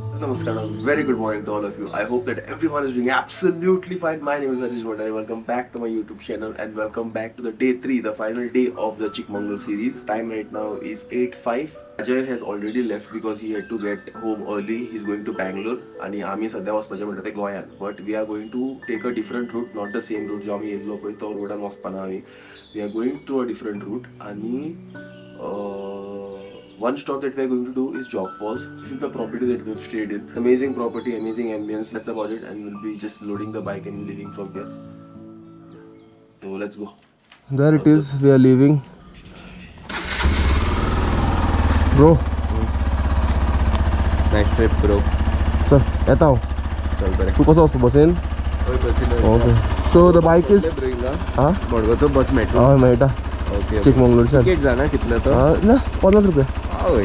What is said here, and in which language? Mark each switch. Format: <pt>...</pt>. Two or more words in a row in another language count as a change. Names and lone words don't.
<en>namaskar, and very good morning to all of you. I hope that everyone is doing absolutely fine. My name is Harish Bhandari. Welcome back to my YouTube channel and welcome back to the day 3, the final day of the Chikmagalur series. Time right now is 8:05. Ajay has already left because he had to get home early. He's going to Bangalore</en> <kok>आणि आम्ही सध्या वचपाचे म्हणटा ते गोंयान.</kok> <en>But we are going to take a different route, not the same route</en> <kok>जो आम्ही येयल्लो पळय तो रोडान वचपाना आम्ही.</kok> <en>We are going through a different route आणि one stop that we're going to do is Jog Falls. This is the property that we've stayed in. Amazing property, amazing ambience. That's about it, and we'll be just loading the bike and leaving from here. So let's go. There it is. We are leaving. Bro. Nice trip, bro. Sir,</en> <kok>येता हांव. चल बरें. तू कसो वचपा बसीन?</kok> <en>Okay. So the bike is. हाँ?</en> <kok>मडगांवचो बस मेट्रो. हाँ मेळटा.</kok> <en>Okay.</en> <kok>चिकमंगळूरच्यान. टिकेट जाना कितले तो? ना 50 रुपया. होय.</kok>